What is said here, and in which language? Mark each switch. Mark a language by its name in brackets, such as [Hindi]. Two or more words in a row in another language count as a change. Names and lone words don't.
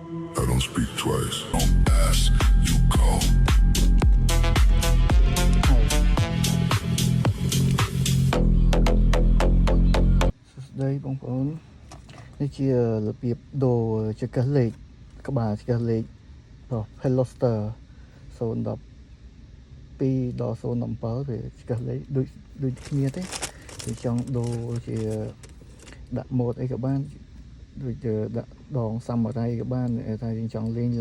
[English] I don't speak twice. Don't ask, you call. [Khmer] ស្ដីបងប្អូននេះជារបៀបដូរចង្កឹះលេខក្បាលចង្កឹះលេខរបស់ Veloster 012ដល់017វាចង្កឹះលេខដូចគ្នាទេគឺចង់ដូរជាដាក់ម៉ូតអីក៏បានដូចដាក់ដងសាមរ័យក៏បានតែយើងចង់លេងឡា